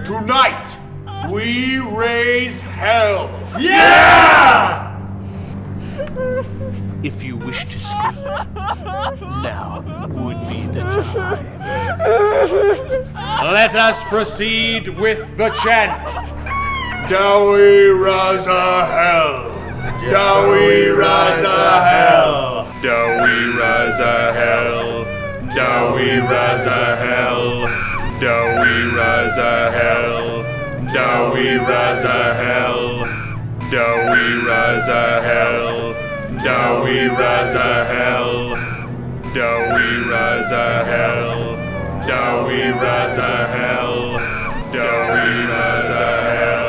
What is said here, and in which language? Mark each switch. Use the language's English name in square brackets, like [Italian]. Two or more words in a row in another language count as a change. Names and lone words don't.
[English] Tonight, we raise hell! Yeah! If you wish to scream, now would be the time. Let us proceed with the chant. Dawi Raza Hell! Dawi Raza Hell! Dawi Raza Hell! Dawi Raza Hell! Dawi Raza Hell! Dawi Raza Hell! Dawi Raza Hell! Dawi Raza Hell! Dawi Raza Hell! Dawi Raza Hell! Dawi Raza Hell!